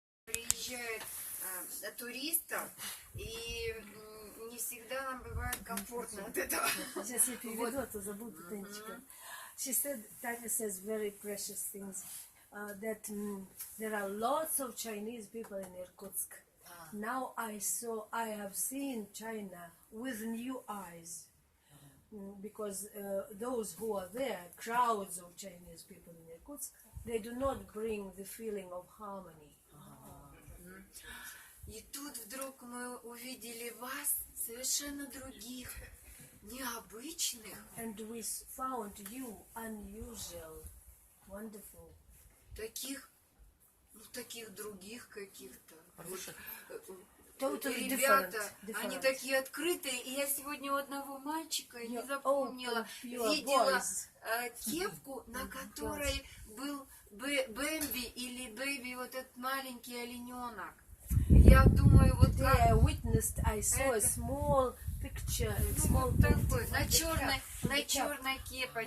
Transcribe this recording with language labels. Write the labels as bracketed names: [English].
[Russian] приезжает туристов, и не всегда нам бывает комфортно от этого. Сейчас я переведу, а то забуду, Танечка. [English] She said, Tanya says very precious things, that there are lots of Chinese people in Irkutsk. Now I have seen China with new eyes, because those who are there, crowds of Chinese people in Irkutsk, they do not bring the feeling of harmony. [Russian] И тут вдруг мы увидели вас, совершенно других, необычных. [English] And we found you unusual, wonderful. [Russian] Таких других каких-то. [English] Totally [Russian] Ребята, [English] different. [Russian] они такие открытые. И я сегодня у одного мальчика не запомнила, видела кепку, на которой был Бэмби или Бэби, вот этот маленький олененок. Я думаю, вот как... [English] I witnessed, I saw a small picture, small [Russian] такой, на черной кепочке.